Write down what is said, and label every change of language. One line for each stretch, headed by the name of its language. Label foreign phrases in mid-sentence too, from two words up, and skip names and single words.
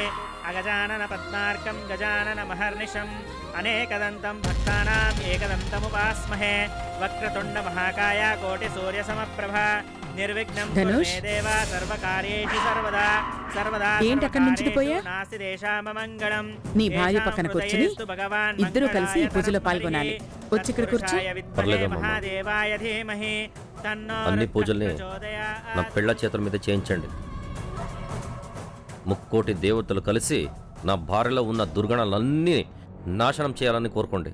Sanskrit: अगजानन पद्मार्कं गजानन महर्निशम् अनेकदन्तं भक्तानाम् एकदन्तमुपास्महे। वक्रतुण्ड महाकाय कोटिसूर्यसमप्रभा निर्विघ्नं कुरु मे देव सर्वकार्येषु सर्वदा सर्वदा నాస్తి దేశామమంగళం।
Telugu: నీ భార్య పక్కన కూర్చుని ఇద్దరు కలిసి ఈ పూజలో పాల్గొనాలి. వచ్చి ఇక్కడ కూర్చో. అన్ని పూజల్ని నా పిల్ల చేతుల మీద చేయించండి. ముక్కోటి దేవతలు కలిసి నా భార్యలో ఉన్న దుర్గణాలన్నీ నాశనం చేయాలని కోరుకోండి.